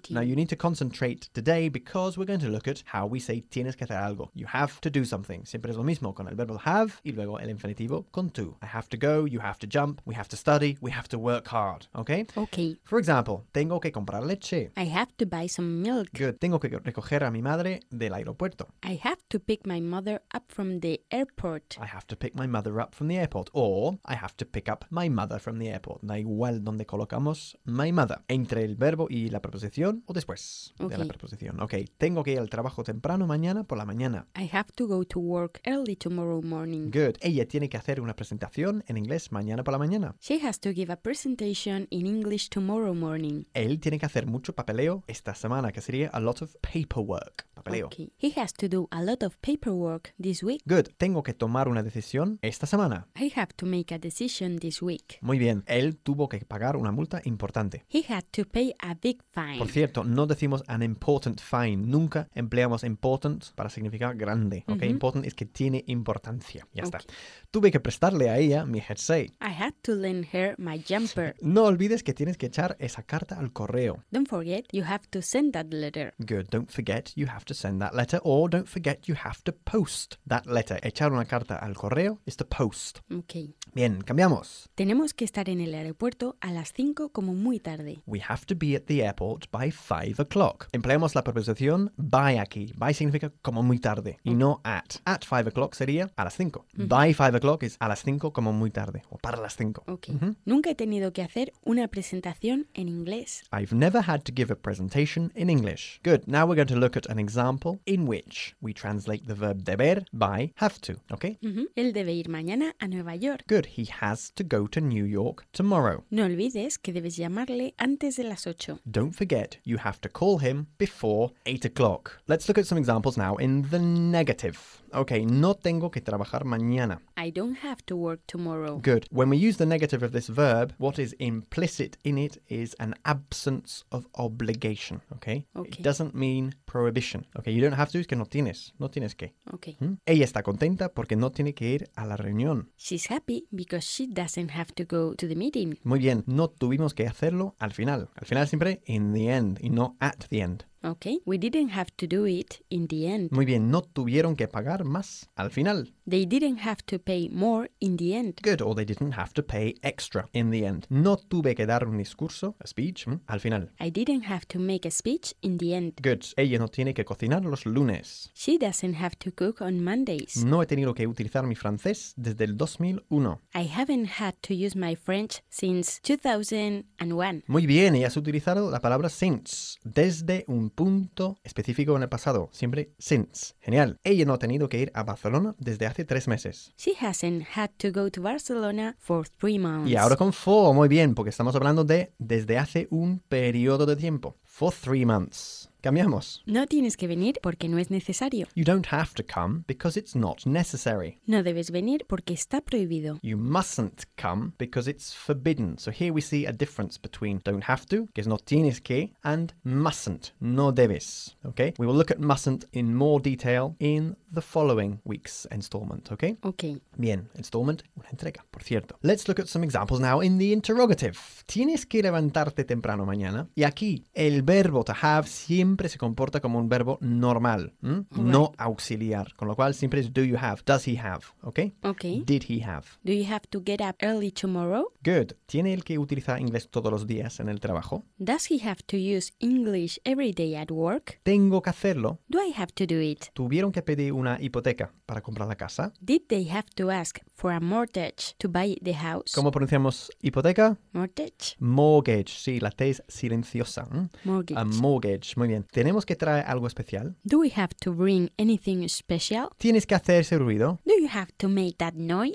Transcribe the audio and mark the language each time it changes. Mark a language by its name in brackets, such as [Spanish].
[English] Good. Now, you need to concentrate today because we're going to look at how we say [Spanish] tienes que hacer algo. [English] You have to do something. [Spanish] Siempre es lo mismo con el verbo have y luego el infinitivo con tú. [English] I have to go, you have to jump, we have to study, we have to work hard, okay? Okay. For example, [Spanish] tengo que comprar leche. [English] I have to buy some milk. Good. [Spanish] Tengo que recoger a mi madre del aeropuerto. [English] I have to pick my mother up from the airport. I have to pick my mother up from the airport. Or, I have to pick up my mother from the airport. [Spanish] Da igual donde colocamos [English] my mother. [Spanish] Entre el verbo y la preposición o después de la preposición. Okay. Tengo que ir al trabajo temprano mañana por la mañana. [English] I have to go to work early tomorrow morning. Good. [Spanish] Ella tiene que hacer una presentación en inglés mañana por la mañana. [English] She has to give a presentation in English tomorrow morning. [Spanish] Él tiene que hacer mucho papeleo esta semana, que sería [English] a lot of paperwork. [Spanish] Papeleo. [English] Okay. He has to do a lot of paperwork this week. [Spanish] Good. Tengo que tomar una decisión esta semana. [English] I have to make a decision this week. [Spanish] Muy bien. Él tuvo que pagar una multa importante. [English] He had to pay a big fine. [Spanish] Por cierto, no decimos [English] an important fine. [Spanish] Nunca empleamos important para significar grande. Okay? Mm-hmm. Important es que tiene importancia. Ya está. Tuve que prestarle a ella mi jersey. [English] I had to lend her my jumper. [Spanish] No olvides que tienes que echar esa carta al correo. [English] Don't forget, you have to send that letter. Good. Don't forget, you have to send that letter. Or don't forget, you have to post that letter. [Spanish] Echar una carta al correo [English] is to post. Okay. [Spanish] Bien, cambiamos. Tenemos que estar en el aeropuerto a las 5 como muy tarde. [English] We have to be at the airport by 5 o'clock. [Spanish] Empleamos la preposición by aquí. By significa como muy tarde y no at. [English] At 5 o'clock [Spanish] sería a las 5. Mm-hmm. [English] By 5 o'clock [Spanish] es a las 5 como muy tarde o para las 5. [English] Okay. Mm-hmm. [Spanish] Nunca he tenido que hacer una presentación en inglés. [English] I've never had to give a presentation in English. Good. Now we're going to look at an example in which we translate the verb deber by have to. Okay? [Spanish] Mm-hmm. Él debe ir mañana a Nueva York. [English] Good. He has to go to New York tomorrow. [Spanish] No olvides que debes llamarle antes de las 8. [English] Don't forget, you have to call him before 8 o'clock. Let's look at some examples now in the negative. [Spanish] Okay, no tengo que trabajar mañana. [English] I don't have to work tomorrow. Good. When we use the negative of this verb, what is implicit in it is an absence of obligation. Okay? Okay. It doesn't mean prohibition. Okay, you don't have to, [Spanish] es que no tienes. No tienes que. [English] Okay. [Spanish] Ella está contenta porque no tiene que ir a la reunión. [English] She's happy because she doesn't have to go to the meeting. [Spanish] Muy bien. No tuvimos que hacerlo al final. Al final siempre [English] in the end [Spanish] y no [English] at the end. Okay, we didn't have to do it in the end. [Spanish] Muy bien, no tuvieron que pagar más al final. [English] They didn't have to pay more in the end. Good, or they didn't have to pay extra in the end. No tuve que dar un discurso, a speech, al final. I didn't have to make a speech in the end. [Spanish] Good, ella no tiene que cocinar los lunes. [English] She doesn't have to cook on Mondays. [Spanish] No he tenido que utilizar mi francés desde el 2001. [English] I haven't had to use my French since 2001. [Spanish] Muy bien, y has utilizado la palabra since, desde un punto específico en el pasado, siempre since. Genial. Ella no ha tenido que ir a Barcelona desde hace 3 meses. [English] She hasn't had to go to Barcelona for 3 months. [Spanish] Y ahora con for, muy bien, porque estamos hablando de desde hace un periodo de tiempo. [English] For 3 months. Cambiamos. [Spanish] No tienes que venir porque no es necesario. [English] You don't have to come because it's not necessary. [Spanish] No debes venir porque está prohibido. [English] You mustn't come because it's forbidden. So here we see a difference between don't have to, [Spanish] que es no tienes que, [English] and mustn't, [Spanish] no debes. [English] Okay? We will look at mustn't in more detail in the following week's installment, okay? Okay. [Spanish] Bien, installment, una entrega, por cierto. [English] Let's look at some examples now in the interrogative. [Spanish] Tienes que levantarte temprano mañana. Y aquí, el verbo to have siempre se comporta como un verbo normal, no auxiliar. Con lo cual, siempre es [English] do you have, does he have, [Spanish] okay? [English] Okay. Did he have. Do you have to get up early tomorrow? Good. [Spanish] ¿Tiene el que utilizar inglés todos los días en el trabajo? [English] Does he have to use English every day at work? [Spanish] ¿Tengo que hacerlo? [English] Do I have to do it? [Spanish] ¿Tuvieron que pedir una hipoteca para comprar la casa? [English] Did they have to ask for a mortgage to buy the house? [Spanish] ¿Cómo pronunciamos hipoteca? [English] Mortgage. [Spanish] Mortgage, sí, la T es silenciosa. [English] Mortgage. A mortgage, [Spanish] muy bien. ¿Tenemos que traer algo especial? [English] Do we have to bring anything special? [Spanish] ¿Tienes que hacer ese ruido? [English] Do you have to make that noise?